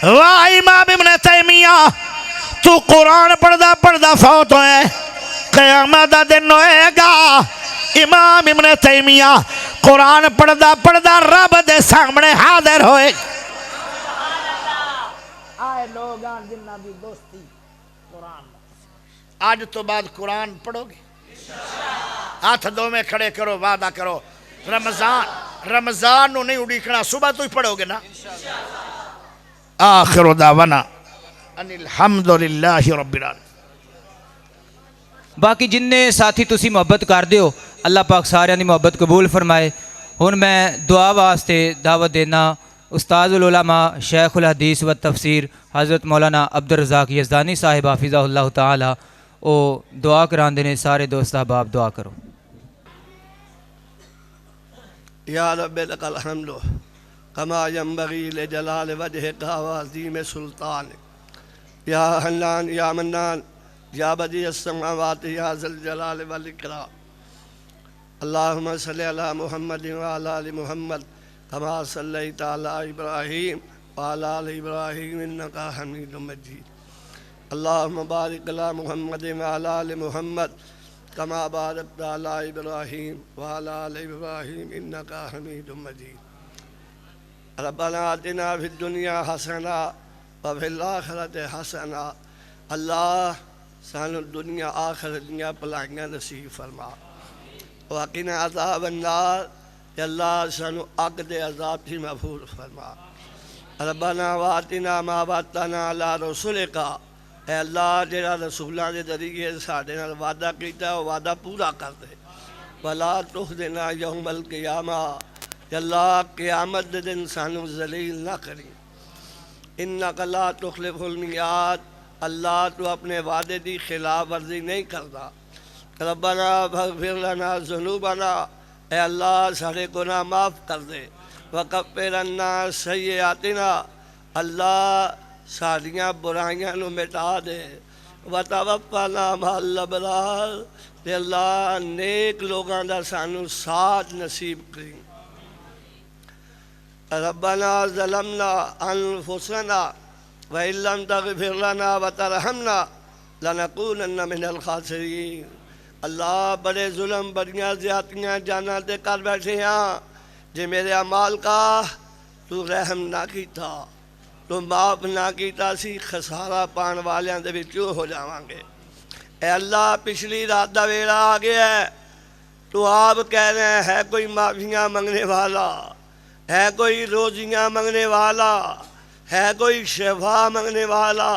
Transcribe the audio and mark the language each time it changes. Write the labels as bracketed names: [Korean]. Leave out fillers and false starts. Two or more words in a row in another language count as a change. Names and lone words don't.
[Punjabi] واہ امام ابن تیمیہ تو قرآن پڑھدا پڑھدا فوت ہوئے قیامت دا دن ہووے گا. امام ابن تیمیہ قرآن پڑھدا پڑھدا رب دے سامنے حاضر ہوئے. آئے لوگ جناں دی دوستی قرآن اج توں بعد قرآن پڑھو گے ہتھ دو میں کھڑے کرو وعدہ کرو رمضان نہیں اڈیکنا صبح توں ای پڑھو گے ناں. [Arabic] آخر دعوانا أن الحمد لله رب العالمين. [Punjabi] باقی جنے ساتھی تسی محبت کردے او اللہ پاک ساریاں دی محبت قبول فرمائے. ہن میں دعا واسطے دعوت دینا استاذ العلماء شیخ الحدیث و تفسیر حضرت مولانا عبد الرزاق یزدانی صاحب حفظہ اللہ تعالیٰ او دعا کراندے نے. سارے دوست احباب دعا کرو. [Arabic] يا ربي لك الحمد كما ينبغي لجلال وجهك وعظيم سلطان يا حنان يا منان يا بديع السماوات يا ذا الجلال والإكرام. اللهم صل على محمد وعلى آل محمد كما صليت على إبراهيم وعلى آل إبراهيم إنك حميد مجيد. اللهم بارك على محمد وعلى آل محمد كما باركت على إبراهيم وعلى آل إبراهيم إنك حميد مجيد. ربنا آتنا في الدنيا حسنة وفي الآخرة حسنة. [Punjabi] اللہ سانوں دنیا آخرت دیاں بھلائیاں نصیب فرما. [Arabic] وقنا عذاب النار [Punjabi] اللہ سانوں اگ دے عذاب تھیں محفوظ فرما. [Arabic] ربنا وآتنا ما وعدتنا على رسلك [Punjabi] اے اللہ جیہڑا رسولاں دے ذریعے ساڈے نال وعدہ کیتا او وعدہ پورا کر دے. [Arabic] ولا تخزنا يوم القيامة [Punjabi] اللہ قیامت دے دن سانوں ذلیل نہ کریں. [Arabic] إنك لا تخلف الميعاد [Urdu] اللہ تو اپنے وعدے کی خلاف ورزی نہیں کرتا. [Arabic] ربنا فاغفر لنا ذنوبنا [Punjabi] اے اللہ سارے گناہ معاف کر دے. [Arabic] وكفر عنا سيئاتنا [Punjabi] اللہ ساریاں برائیاں نوں مٹا دے. [Arabic] وتوفنا مع الأبرار [Punjabi] تے اللہ نیک لوکاں دا سانوں ساتھ نصیب کریں. [Arabic] ربنا ظلمنا أنفسنا وإن لم تغفر لنا وترحمنا لنكونن من الخاسرين. [Punjabi] اللہ بڑے ظلم بڑیاں زیادتیاں جاناں تے کر بیٹھے ہاں جے میرے اعمال کا تو رحم نہ کیتا تو معاف نہ کیتا سی خسارہ پان والیاں دے وچوں ہو جاواں گے. اے اللہ پچھلی رات دا ویلا آ گیا ہے تو آپ کہہ رہے ہے کوئی معافیاں منگن والا ہے کوئی روزیاں منگن والا ہے کوئی شفا منگن والا.